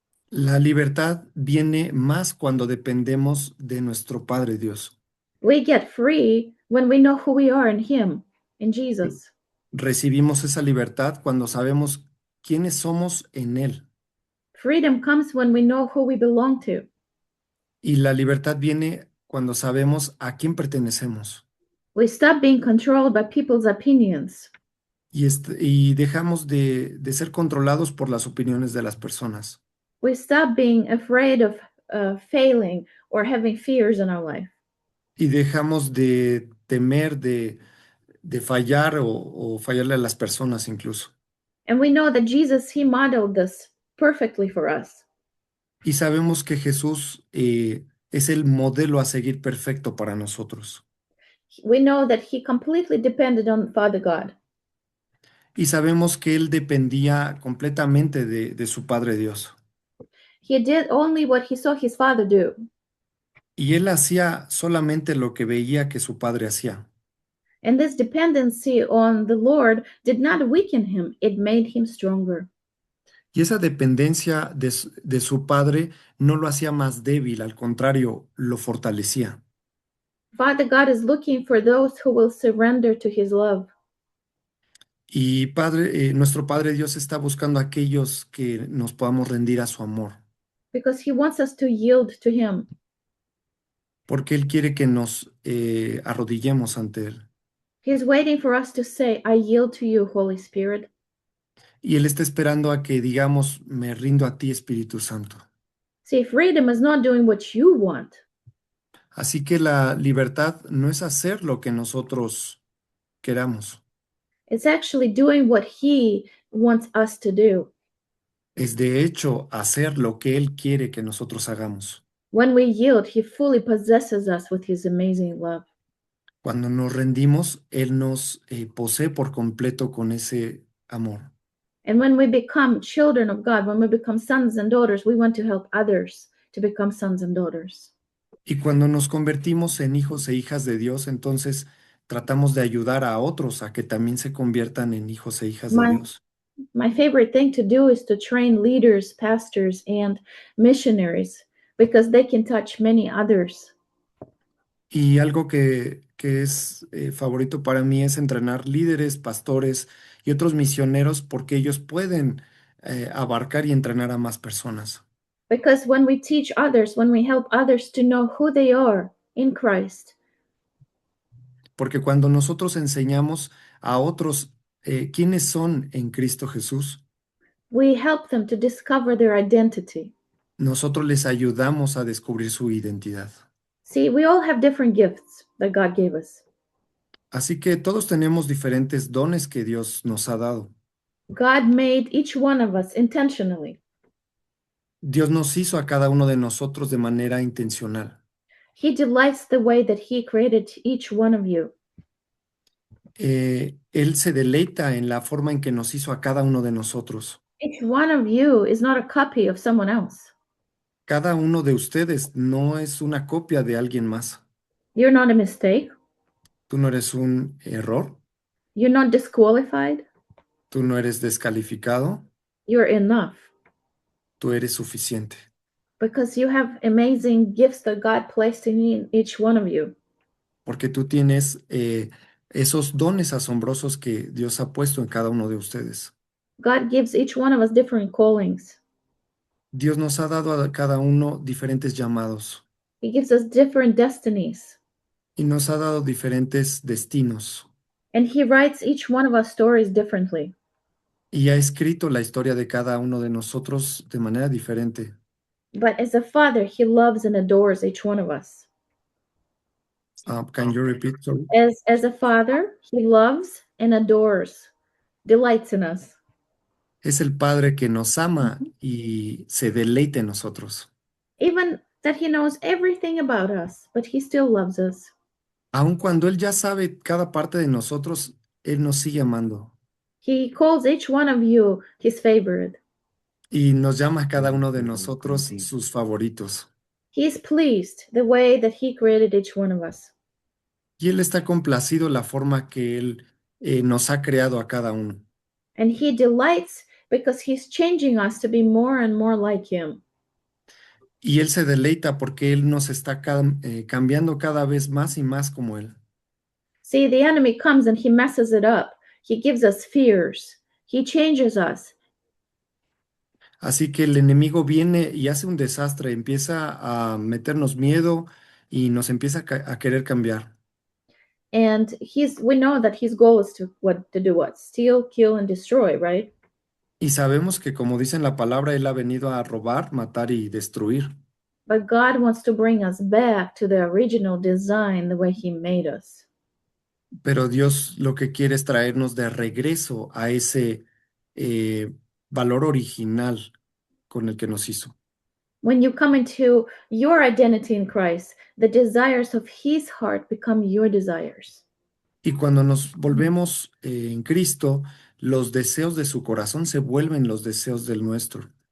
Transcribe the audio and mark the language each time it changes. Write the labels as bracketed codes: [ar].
[es] La libertad viene más cuando dependemos de nuestro Padre Dios. [en] We get free when we know who we are in him, in Jesus. [es] Recibimos esa libertad cuando sabemos quiénes somos en Él. [en] Freedom comes when we know who we belong to. [es] Y la libertad viene cuando sabemos a quién pertenecemos. [en] We stop being controlled by people's opinions. [es] Y dejamos de ser controlados por las opiniones de las personas. [en] We stop being afraid of failing or having fears in our life. [es] Y dejamos de temer de fallar o fallarle a las personas incluso. [en] And we know that Jesus, he modeled this perfectly for us. [es] Y sabemos que Jesús es el modelo a seguir perfecto para nosotros. [en] We know that he completely depended on Father God. [es] Y sabemos que Él dependía completamente de su Padre Dios. [en] He did only what he saw his Father do. [es] y él hacía solamente lo que veía que su padre hacía. [en] And this dependency on the Lord did not weaken him, it made him stronger. [es] Y esa dependencia de su padre no lo hacía más débil, al contrario, lo fortalecía. [en] Father God is looking for those who will surrender to his love [es] Y nuestro Padre Dios está buscando a aquellos que nos podamos rendir a su amor, [en] because he wants us to yield to him. [es] porque Él quiere que nos arrodillemos ante Él. [en] He's waiting for us to say, I yield to you, Holy Spirit. [es] Y Él está esperando a que digamos, me rindo a ti, Espíritu Santo. [en] See, freedom is not doing what you want. [es] Así que la libertad no es hacer lo que nosotros queramos, [en] It's actually doing what he wants us to do. [es] es de hecho hacer lo que Él quiere que nosotros hagamos. [en] When we yield, he fully possesses us with his amazing love. [es] Cuando nos rendimos, Él nos posee por completo con ese amor. [en] And when we become children of God, when we become sons and daughters, we want to help others to become sons and daughters. [es] Y cuando nos convertimos en hijos e hijas de Dios, entonces tratamos de ayudar a otros a que también se conviertan en hijos e hijas de [en] My [es] Dios. [en] my favorite thing to do is to train leaders, pastors, and missionaries because they can touch many others. [es] Y algo que es favorito para mí es entrenar líderes, pastores y otros misioneros porque ellos pueden abarcar y entrenar a más personas. [en] Because when we teach others, when we help others to know who they are in Christ, [es] Porque cuando nosotros enseñamos a otros quiénes son en Cristo Jesús, [en] we help them to discover their identity. [es] nosotros les ayudamos a descubrir su identidad. [en] See, we all have different gifts that God gave us. [es] Así que todos tenemos diferentes dones que Dios nos ha dado. [en] God made each one of us intentionally. [es] Dios nos hizo a cada uno de nosotros de manera intencional. [en] He delights the way that He created each one of you. [es] Él se deleita en la forma en que nos hizo a cada uno de nosotros. [en] Each one of you is not a copy of someone else. [es] Cada uno de ustedes no es una copia de alguien más. [en] You're not a mistake. [es] Tú no eres un error, [en] You're not disqualified. [es] tú no eres descalificado, [en] You're enough [es] tú eres suficiente. [en] because you have amazing gifts that God placed in each one of you. [es] Porque tú tienes esos dones asombrosos que Dios ha puesto en cada uno de ustedes. [en] God gives each one of us different callings. [es] Dios nos ha dado a cada uno diferentes llamados [en] He gives us different destinies. [es] y nos ha dado diferentes destinos [en] And He writes each one of us stories differently. [es] y ha escrito la historia de cada uno de nosotros de manera diferente. [en] But as a father, He loves and adores each one of us. Can you repeat? Sorry. As a father, He loves and adores, delights in us. [es] Es el Padre que nos ama y se deleita en nosotros. [en] Even that He knows everything about us, but He still loves us. [es] Aun cuando Él ya sabe cada parte de nosotros, Él nos sigue amando [en] He calls each one of you His favorite. [es] y nos llama a cada uno de nosotros sus favoritos. [en] He is pleased the way that He created each one of us. [es] Y Él está complacido la forma que Él nos ha creado a cada uno. [en] And He delights because He's changing us to be more and more like Him. [es] Y Él se deleita porque Él nos está cambiando cada vez más y más como Él. [en] See, the enemy comes and he messes it up. He gives us fears. He changes us. [es] Así que el enemigo viene y hace un desastre, empieza a meternos miedo y nos empieza a querer cambiar. [en] And we know that his goal is to do what? Steal, kill, and destroy, right? [es] Y sabemos que como dice en la palabra, Él ha venido a robar, matar y destruir. [en] But God wants to bring us back to the original design, the way He made us. [es] Pero Dios lo que quiere es traernos de regreso a ese valor original con el que nos hizo. [en] When you come into your identity in Christ, the desires of His heart become your desires. [es] Y cuando nos volvemos en Cristo, los deseos de su corazón se vuelven los deseos del nuestro.